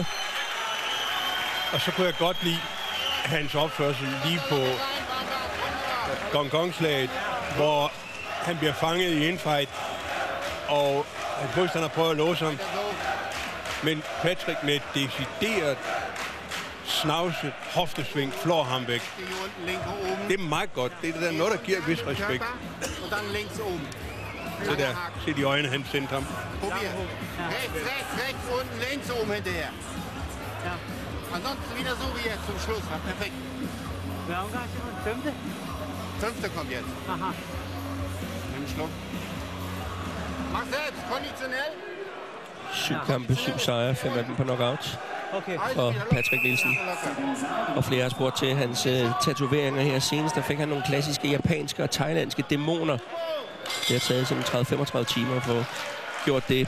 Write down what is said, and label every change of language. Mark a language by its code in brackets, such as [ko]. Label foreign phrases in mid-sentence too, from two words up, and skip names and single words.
[da] Og så kunne jeg godt lide hans opførsel lige på gong-gong-slaget, hvor han bliver fanget i infight, og hans modstander prøver at låse ham. Men Patrick med et decideret snavset hoftesving flår ham væk. Det er meget godt. Det er noget, der giver vis respekt. Så der, se de øjne, han sendte ham. [de] Rechts, unten, links, oben hinterher. Ja. Ansonsten wieder so wie jetzt zum Schluss. War perfekt. Wer Umgang schon? Fünfte? Fünfte kommt jetzt. Aha. Nimm einen Schluck. Mach selbst, konditionell. [da] 7 kampe, 7 sejre, 5 af dem på knockout. Okay. For Patrick Nielsen. Og flere har spurgt til hans tatoveringer her senest. Der fik han nogle klassiske japanske og thailandske dæmoner. Det har taget sådan 30-35 timer at få gjort det.